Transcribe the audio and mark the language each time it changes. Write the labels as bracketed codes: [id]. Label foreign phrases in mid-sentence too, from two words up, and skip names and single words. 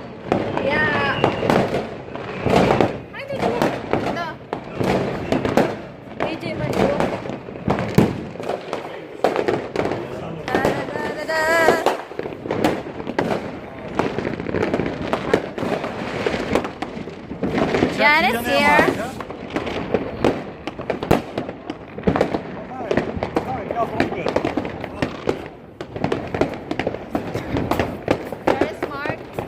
[tl] Yeah. Ay, dito. Ito. AJ Manilo. Da-da-da-da-da. [en] Janice here. There's Mark.